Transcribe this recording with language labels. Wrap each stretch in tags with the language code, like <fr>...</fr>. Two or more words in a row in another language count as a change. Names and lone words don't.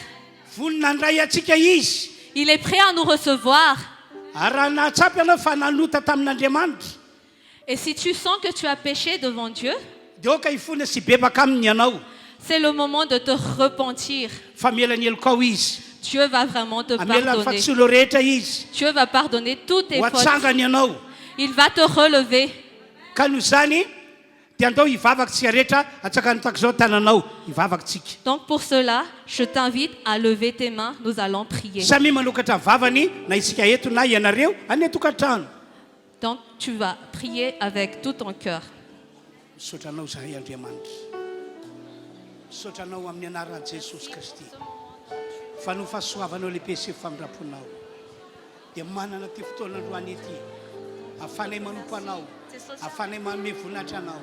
<mg>Vonona handray atsika izy.</mg> <fr>Il est prêt à nous recevoir.</fr> <mg>Ary raha nahatsapy ianao fa nanota tamin'Andriamanitra.</mg> <fr>Et si tu sens que tu as péché devant Dieu,</fr> <mg>dia oka hifona sy bebaka aminy ianao.</mg> <fr>c'est le moment de te repentir.</fr> <mg>Fa mielaneloko ao izy.</mg> <fr>Dieu va vraiment te</fr> <mg>Amelana ny</mg> <fr>pardonner.</fr> <mg>fahatsolo rehetra izy.</mg> <fr>Dieu va pardonner toutes tes</fr> <mg>Ho</mg> <fr>fautes.</fr> <mg>atsangany ianao.</mg> <fr>Il va te relever.</fr> <mg>Ka noho izany dia andao hivavaka tsika rehetra atsakany tahaka izao tananao hivavaka tsika.</mg> <fr>Donc pour cela, je t'invite à lever tes mains. Nous allons prier.</fr> <mg>Samy manokatra ny vavany na isika eto na ianareo any atokantrano.</mg> <fr>Donc tu vas prier avec tout ton cœur.</fr> <mg>Misotranao zahay Andriamanitra. Misotranao amin'ny anaran'i Jesosy Kristy. Fa no fahasoavanao lehibe sy famindramponao. Dia manana ty fotoana loany ety. Afanay manompo anao. Afanay manome voninahitra anao.</mg>